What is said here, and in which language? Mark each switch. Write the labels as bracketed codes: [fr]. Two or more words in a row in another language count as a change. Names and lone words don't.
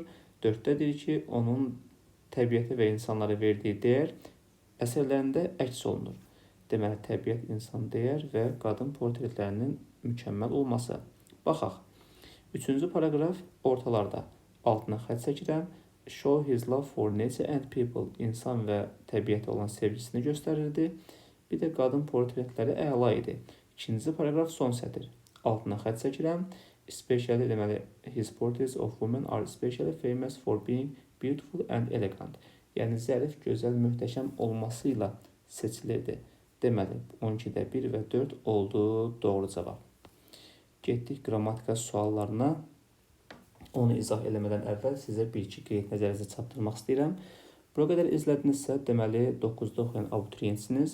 [az] 4-də deyir ki, onun təbiətə və insanlara verdiyi dəyər əsərlərində əks olunur. Deməli, təbiət, insan dəyər və qadın portretlərinin mükəmməl olması. Baxaq. 3-cü paragraf ortalarda. Altına xətt çəkirəm. [en] Show his love for nature and people. [az] İnsan və təbiətə olan sevgisini göstərirdi. Bir də qadın portretləri əla idi. 2-ci paragraf, son sətir. Altına xətt çəkirəm. Especially, deməli, [en] his portraits of women are especially famous for being beautiful and elegant. [az] Yəni, zərif, gözəl, möhtəşəm olmasıyla seçilirdi. Deməli, 12-də 1 və 4 oldu doğru cavab. Getdik qrammatika suallarına. Onu izah eləmədən əvvəl sizə bir-iki qeyd nəzərinizə çatdırmaq istəyirəm. Bura qədər izlədinizsə, deməli, 9-da oxuyan abituriyentsiniz.